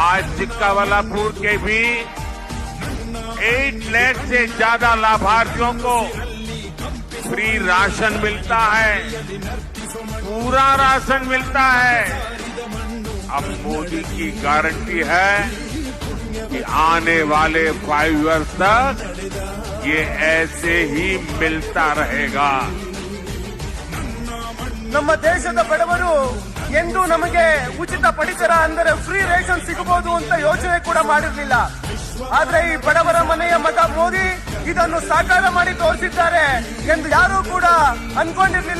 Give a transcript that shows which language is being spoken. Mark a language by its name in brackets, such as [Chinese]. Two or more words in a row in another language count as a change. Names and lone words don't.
[Hindi] आज चिक्काबल्लापुर के भी 8 लाख से ज्यादा लाभार्थियों को फ्री राशन मिलता है, पूरा राशन मिलता है। अब मोदी की गारंटी है कि आने वाले 5 इयर्स तक ये ऐसे ही मिलता रहेगा। [Kannada] ನಮ್ಮ ದೇಶದ ಬಡವರು ಎಂದು ನಮಗೆ ಉಚಿತ ಪಡಿತರ ಅಂದರೆ [English] free ration [Kannada] ಸಿಗಬಹುದು ಅಂತ ಯೋಚನೆ ಕೂಡ ಮಾಡಿರಲಿಲ್ಲ. ಆದ್ರೆ ಈ ಬಡವರ ಮನೆಯ ಮಗ ಮೋದಿ ಇದನ್ನು ಸಾಕಾರ ಮಾಡಿ ತೋರಿಸಿದ್ದಾರೆ ಎಂದು ಯಾರೂ ಕೂಡ ಅನ್ಕೊಂಡಿರ್ಲಿಲ್ಲ.